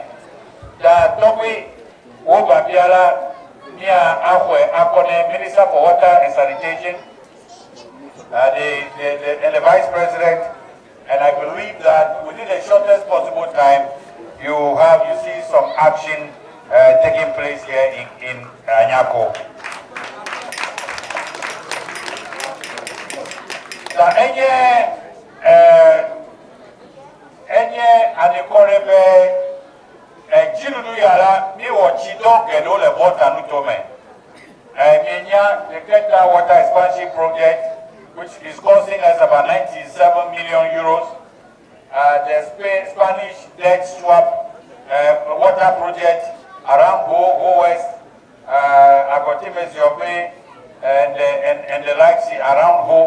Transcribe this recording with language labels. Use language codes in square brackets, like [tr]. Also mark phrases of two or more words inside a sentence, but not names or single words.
[en] The Topi, Wobabiara, Minister for Water and Sanitation, and the Vice President, and I believe that within the shortest possible time, you see some action taking place here in Anyako. [ee] Jinudu yara mi wachi don gedo le Volta nutome. [en] The Keta Water Expansion Project, which is costing us about 97 million euros. The Spanish debt swap water project around Go West, Agotimes Yope, and the likes around Ho.